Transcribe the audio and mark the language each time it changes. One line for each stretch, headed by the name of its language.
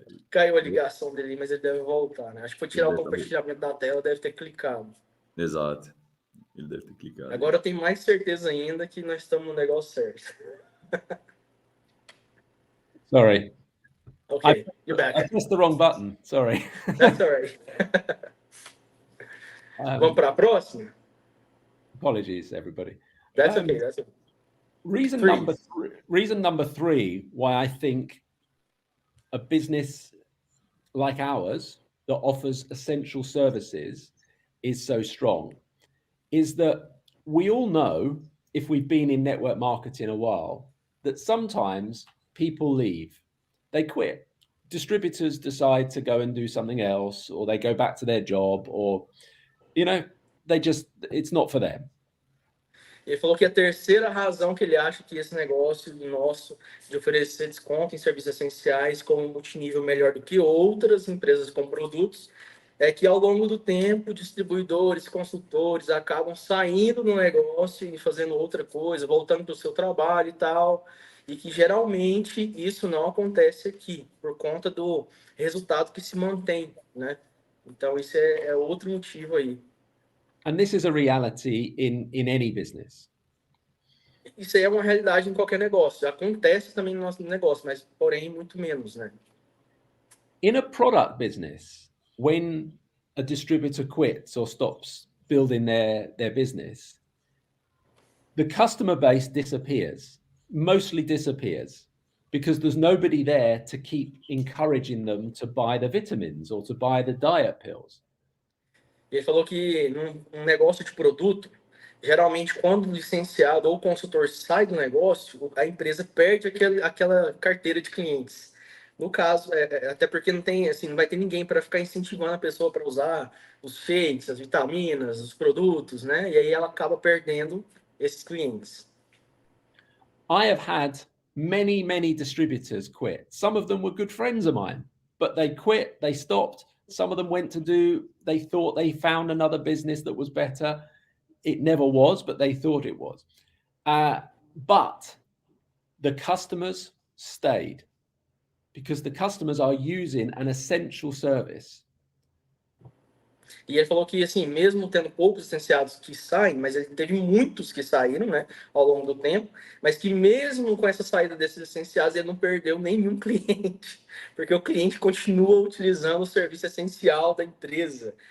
Portuguese: Caiu a ligação dele, mas ele deve voltar, né? Acho que foi tirar o compartilhamento da tela, deve ter clicado. Exato. Ele deve ter clicado. Agora eu tenho mais certeza ainda que nós estamos no negócio certo.
English: Sorry. Okay, you're back. I pressed the wrong button. Sorry. That's all right.
Portuguese: Vamos para a próxima?
English: Apologies, everybody. That's okay. That's okay. Reason number 3 why I think a business like ours that offers essential services is so strong is that we all know, if we've been in network marketing a while, that sometimes people leave, they quit. Distributors decide to go and do something else, or they go back to their job, or, it's not for them.
Portuguese: Ele falou que a terceira razão que ele acha que esse negócio nosso de oferecer desconto em serviços essenciais como multinível melhor do que outras empresas com produtos é que ao longo do tempo distribuidores, consultores acabam saindo do negócio e fazendo outra coisa, voltando para o seu trabalho e tal, e que geralmente isso não acontece aqui por conta do resultado que se mantém, né? Então, isso é outro motivo aí.
English: And this is a reality in any business.
Portuguese: Isso aí é uma realidade em qualquer negócio. Acontece também no nosso negócio, mas, porém, muito menos, né?
English: In a product business, when a distributor quits or stops building their business, the customer base disappears, mostly disappears, because there's nobody there to keep encouraging them to buy the vitamins or to buy the diet pills.
Portuguese: Ele falou que num negócio de produto, geralmente quando o licenciado ou o consultor sai do negócio, a empresa perde aquela carteira de clientes. No caso, até porque não tem, assim, não vai ter ninguém para ficar incentivando a pessoa para usar os shakes, as vitaminas, os produtos, né? E aí ela acaba perdendo esses clientes.
English: I have had many distributors quit. Some of them were good friends of mine, but they quit, they stopped. Some of them went to they thought they found another business that was better. It never was, but they thought it was. But the customers stayed because the customers are using an essential service.
Portuguese: E ele falou que, assim, mesmo tendo poucos licenciados que saem, mas ele teve muitos que saíram, né, ao longo do tempo, mas que mesmo com essa saída desses licenciados, ele não perdeu nenhum cliente, porque o cliente continua utilizando o serviço essencial da empresa.